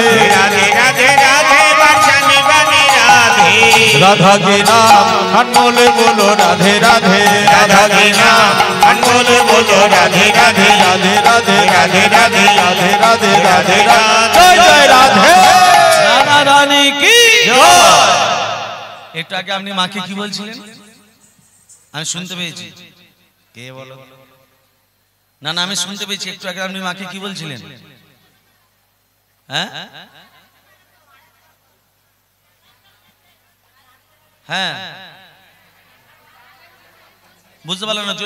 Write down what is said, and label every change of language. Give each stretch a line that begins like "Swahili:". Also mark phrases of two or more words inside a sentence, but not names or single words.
Hindi: राधे राधे राधे बरसाने वाली राधे। राधा के नाम अनमोल बोलो राधे राधे। राधा के नाम अनमोल बोलो राधे राधे। राधे राधे राधे राधे राधे राधे राधे राधे। जय राधे। राधा रानी की
Bangla: একটু আগে আপনি মাকে কি বলছিলেন আমি শুনতে পেয়েছি? কে বলো? না না, আমি শুনতে পেয়েছি। একটু আগে আপনি মাকে কি বলছিলেন? হ্যাঁ হ্যাঁ, বুঝতে পারলেন না?